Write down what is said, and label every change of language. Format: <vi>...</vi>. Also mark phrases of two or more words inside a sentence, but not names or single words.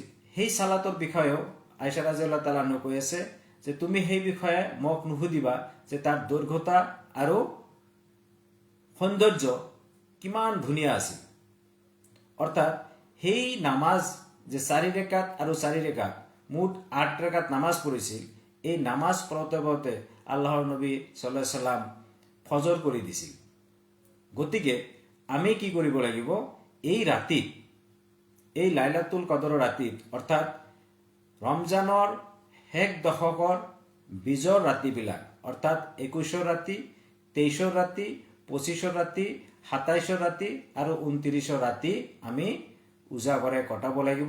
<as>সেই সালাতৰ বিষয়েও আয়েশা</as> <ar>رضي الله عنها</ar> <as>কৈ আছে যে তুমি সেই বিষয়ে মোক নুসুধিবা যে তাৰ দৈৰ্ঘ্যতা আৰু সৌন্দৰ্য কিমান ধুনীয়া আছিল। অৰ্থাৎ সেই নামাজ যে 4 ৰেকাত আৰু 4 ৰেকাত মুঠ 8 ৰেকাত নামাজ পঢ়িছিল, এই নামাজ পঢ়োতে পঢ়োতে আল্লাহৰ নবী</as> <ar>صلى الله عليه وسلم</ar> <as>ফজৰ কৰি দিছিল। গতিকে আমি কি কৰিব লাগিব, এই ৰাতিত, এই লাইলাতুল কদৰৰ ৰাতিত, অৰ্থাৎ ৰমজানৰ শেষ দশকৰ বিজৰ ৰাতিবিলাক, অৰ্থাৎ 21ৰ ৰাতি, 23ৰ ৰাতি, 25ৰ ৰাতি, 27ৰ ৰাতি আৰু 29ৰ ৰাতি আমি উজাগৰে কটাব লাগিব।</as>